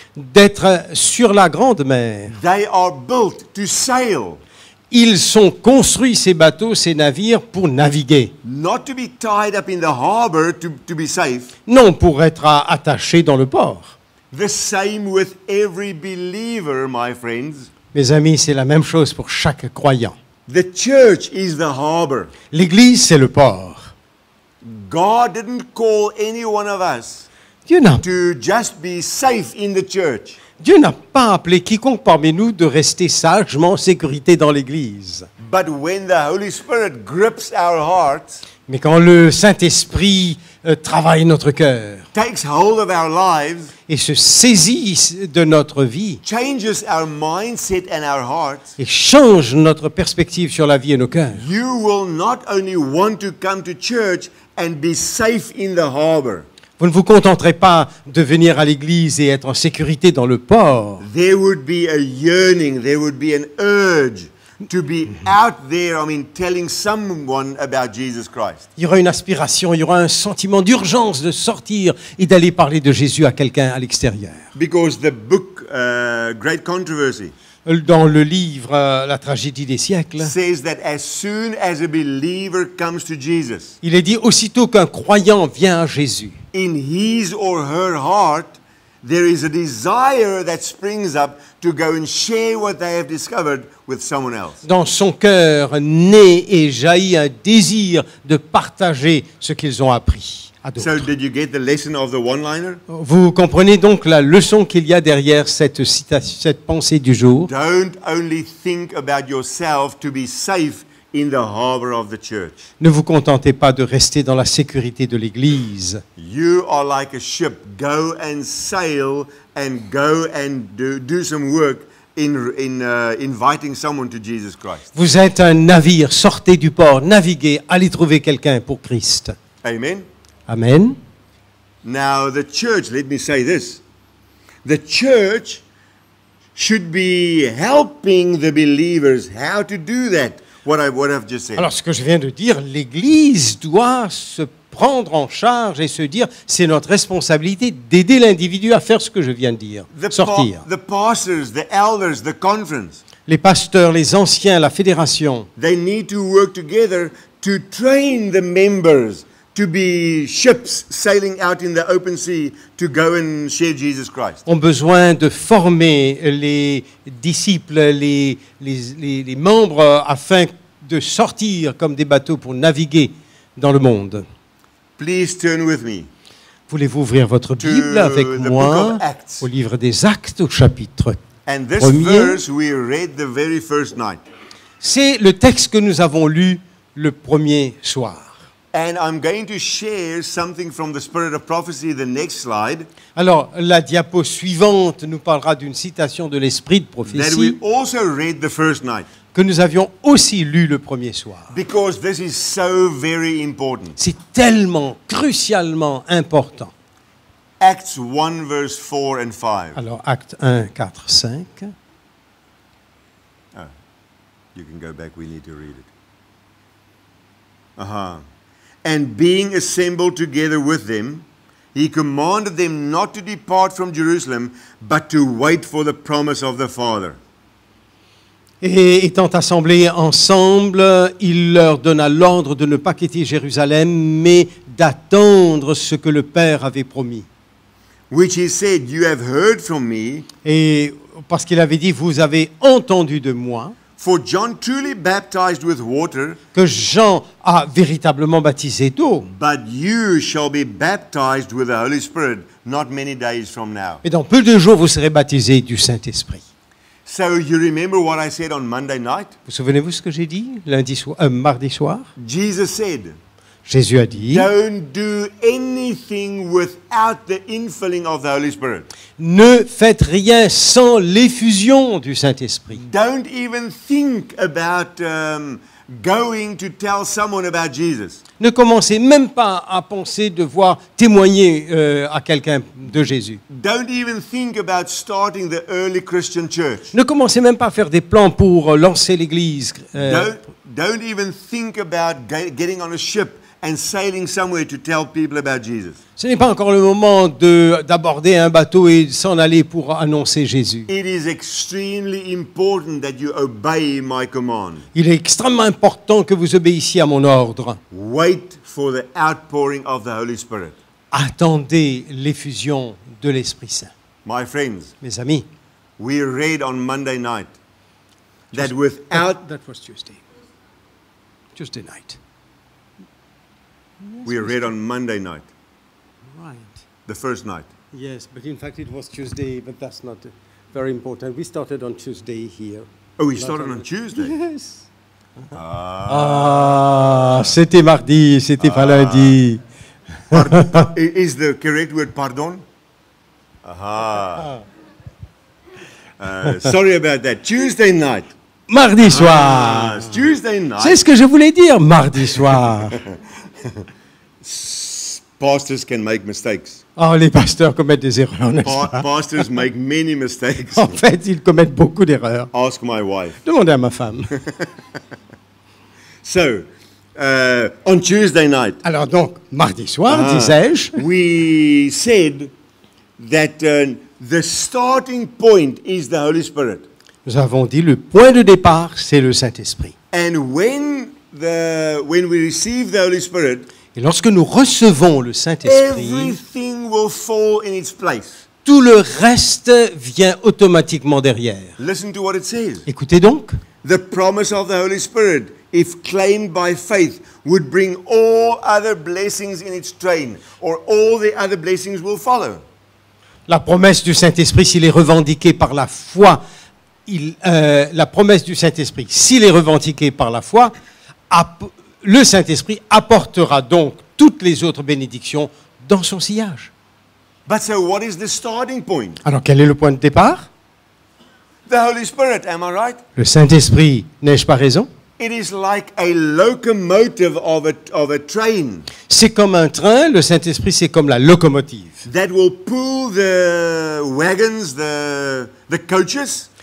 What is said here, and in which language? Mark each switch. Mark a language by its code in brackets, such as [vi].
[fr] d'être sur la grande mer. [en] They are built to sail. [fr] Ils sont construits, ces bateaux, ces navires, pour naviguer. [en] Not to be tied up in the harbor to be safe. [fr] Non pour être attachés dans le port. [en] The same with every believer, my friends. [fr] Mes amis, c'est la même chose pour chaque croyant. [en] The church is the harbor. [fr] L'Église, c'est le port. [en] God didn't call any one of us [fr] Dieu n'a [en] to just be safe in the church. [fr] Dieu n'a pas appelé quiconque parmi nous de rester sagement en sécurité dans l'Église. [en] But when the Holy Spirit grips our hearts, [fr] Mais quand le Saint-Esprit travaille notre cœur [en] takes hold of our lives, [fr] et se saisit de notre vie [en] changes our mindset and our hearts, [fr] et change notre perspective sur la vie et nos cœurs, [en] you will not only want to come to church and be safe in the harbor. [fr] vous ne vous contenterez pas de venir à l'Église et être en sécurité dans le port. [en] There would be a yearning, there would be an urge to be out there, telling someone about Jesus Christ. [fr] Il y aura une aspiration, il y aura un sentiment d'urgence de sortir et d'aller parler de Jésus à quelqu'un à l'extérieur. [en] Because the book, Great Controversy, [fr] Dans le livre La tragédie des siècles, [en] says that as soon as a believer comes to Jesus, [fr] il est dit aussitôt qu'un croyant vient à Jésus, [en] in his or her heart, there is a desire that springs up to go and share what they have discovered with someone else. [fr] dans son cœur naît et jaillit un désir de partager ce qu'ils ont appris à [en] So [fr] d'autres. [en] did you get the lesson of the one-liner? [fr] Vous comprenez donc la leçon qu'il y a derrière cette citation, cette pensée du jour. [en] Don't only think about yourself to be safe in the harbor of the church. [fr] Ne vous contentez pas de rester dans la sécurité de l'Église. [en] You are like a ship. Go and sail and go and do some work in inviting someone to Jesus Christ. [fr] Vous êtes un navire, sortez du port, naviguez, allez trouver quelqu'un pour Christ. [en] Amen. [fr] Amen. [en] Now the church, let me say this. The church should be helping the believers how to do that. What I've just said. [fr] Alors ce que je viens de dire, l'Église doit se prendre en charge et se dire, c'est notre responsabilité d'aider l'individu à faire ce que je viens de dire, sortir. [en] The pastors, the elders, the conference, [fr] Les pasteurs, les anciens, la fédération, [en] they need to work together to train the members to be ships sailing out in the open sea to go and share Jesus Christ. [fr] ont besoin de former les disciples, les membres afin de sortir comme des bateaux pour naviguer dans le monde. [en] Please turn with me [fr] Voulez-vous ouvrir votre Bible avec [en] the book [fr] moi [en] of Acts. [fr] au livre des Actes au chapitre? [en] And this [fr] Premier. [en] verse we read the very first night. [fr] C'est le texte que nous avons lu le premier soir. [en] And I'm going to share something from the Spirit of Prophecy, the next slide, [fr] Alors, la diapo suivante nous parlera d'une citation de l'Esprit de [en] that [fr] prophétie [en] we also read the first night. [fr] que nous avions aussi lu le premier soir. [en] Because this is so very important. [fr] C'est tellement, crucialement important. [en] Acts 1 verse 4 and 5. [fr] Alors, acte 1, 4, 5. [en] You can go back, we need to read it. And being assembled together with them, he commanded them not to depart from Jerusalem, but to wait for the promise of the Father. [fr] Et étant assemblés ensemble, il leur donna l'ordre de ne pas quitter Jérusalem, mais d'attendre ce que le Père avait promis. [en] which he said, You have heard from me, [fr] Et parce qu'il avait dit, vous avez entendu de moi, [en] for John truly baptized with water, [fr] que Jean a véritablement baptisé d'eau. [en] but you shall be baptized with the Holy Spirit not many days from now. [fr] Et dans peu de jours, vous serez baptisés du Saint-Esprit. [en] So you remember what I said on Monday night? [fr] Vous souvenez-vous ce que j'ai dit mardi soir? [en] Jesus said, [fr] Jésus a dit, [en] Don't do anything without the infilling of the Holy Spirit. [fr] ne faites rien sans l'effusion du Saint-Esprit. [en] Don't even think about going to tell someone about Jesus. [fr] Ne commencez même pas à penser devoir témoigner à quelqu'un de Jésus. [en] Don't even think about starting the early Christian church. [fr] Ne commencez même pas à faire des plans pour lancer l'Église. [en] Don't even think about getting on a ship and sailing somewhere to tell people about Jesus. [fr] Ce n'est pas encore le moment d'aborder un bateau et de s'en aller pour annoncer Jésus. [en] It is extremely important that you obey my command. [fr] Il est extrêmement important que vous obéissiez à mon ordre. [en] Wait for the outpouring of the Holy Spirit. [fr] Attendez l'effusion de l'Esprit Saint. [en] My friends, [fr] Mes amis, [en] we read on Monday night that without that was Tuesday night. we read on Monday night, Right. the first night. Yes, but in fact it was Tuesday, but that's not very important. We started on Tuesday here. Oh, we started on Tuesday. Yes. [fr] Ah, c'était mardi, c'était pas lundi. [en] Is the correct word pardon? Aha. Sorry about that. Tuesday night. [fr] Mardi soir. [en] Ah, it's Tuesday night. [fr] C'est ce que je voulais dire, mardi soir. [en] Pastors can make mistakes. [fr] Oh, les pasteurs commettent des erreurs, n'est-ce pas? [en] Pastors make many mistakes. [fr] En fait, ils commettent beaucoup d'erreurs. [en] Ask my wife. [fr] Demandez à ma femme. [en] So, on Tuesday night, [fr] Alors donc, mardi soir, disais-je, [en] we said that the starting point is the Holy Spirit. [fr] nous avons dit le point de départ, c'est le Saint-Esprit. [en] And when we receive the Holy Spirit, [fr] Et lorsque nous recevons le Saint-Esprit, [en] everything will fall in its place. [fr] tout le reste vient automatiquement derrière. [en] Listen to what it says. [fr] Écoutez donc, [en] The promise of the Holy Spirit, if claimed by faith, would bring all other blessings in its train, or all the other blessings will follow. [fr] la promesse du Saint-Esprit, s'il est revendiqué par la foi, la promesse du Saint-Esprit, s'il est revendiqué par la foi, le Saint-Esprit apportera donc toutes les autres bénédictions dans son sillage. [en] But so what is the starting point? [fr] Alors quel est le point de départ? [en] The Holy Spirit, am I right? [fr] Le Saint-Esprit, n'ai-je pas raison? [en] It is like a locomotive of a train [fr] C'est comme un train, le Saint-Esprit c'est comme la locomotive [en] that will pull the wagons, the coaches.